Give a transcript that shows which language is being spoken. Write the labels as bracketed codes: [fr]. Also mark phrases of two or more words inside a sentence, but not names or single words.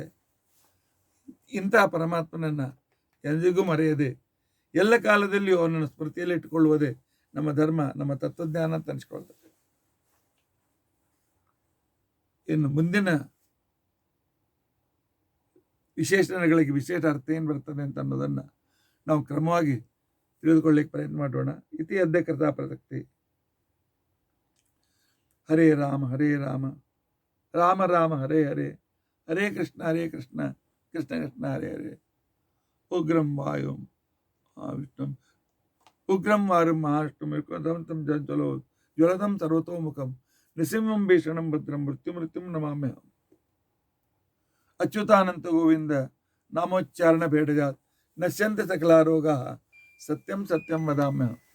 [kn] ಇಂತಹ ಪರಮಾತ್ಮನನ್ನು ಎಂದಿಗೂ ಮರೆಯದೆ ಎಲ್ಲ ಕಾಲದಲ್ಲಿಯೂ ಅವನನ್ನು ಸ್ಮೃತಿಯಲ್ಲಿ ಇಟ್ಟುಕೊಳ್ಳುವುದೇ ನಮ್ಮ ಧರ್ಮ, ನಮ್ಮ ತತ್ವಜ್ಞಾನ ಅಂತ ಅನಿಸ್ಕೊಳ್ತದೆ. ಇನ್ನು ಮುಂದಿನ ವಿಶೇಷಣಗಳಿಗೆ ವಿಶೇಷ ಅರ್ಥ ಏನು ಬರ್ತದೆ ಅಂತ ಅನ್ನೋದನ್ನು ನಾವು ಕ್ರಮವಾಗಿ ತಿಳಿದುಕೊಳ್ಳಿಕ್ಕೆ ಪ್ರಯತ್ನ ಮಾಡೋಣ. [sa] ಇತಿ ಅದ್ಯ ಕೃತಾ ಪ್ರಸಕ್ತಿ. ಹರೇ ರಾಮ ಹರೇ ರಾಮ, ರಾಮ ರಾಮ ಹರೇ ಹರೇ, ಹರೇ ಕೃಷ್ಣ ಕೃಷ್ಣ ಕೃಷ್ಣ ಹರೇ ಹರೇ. ಉಗ್ರಂ ವಾಯುಂ ವಿಷ್ಣುಂ ಉಗ್ರಂ ವಾರುಂ ಮಹಾವಿಷ್ಣುಂ ಜ್ವಲದಂ ಸರ್ವತೋಮುಖಂ ನೃಸಿಂಹಂ ಭೀಷಣಂ ಭದ್ರಂ ಮೃತ್ಯುಂ ನಮಾಮ್ಯಹಂ. ಅಚ್ಯುತಾನಂತ ಗೋವಿಂದ ನಾಮೋಚ್ಚಾರಣ ಭೇಡಜಾತ್ ನಶ್ಯಂತ ಸಕಲಾರೋಗ ಸತ್ಯಂ ಸತ್ಯಂ ವದಾಮ್ಯಹಂ.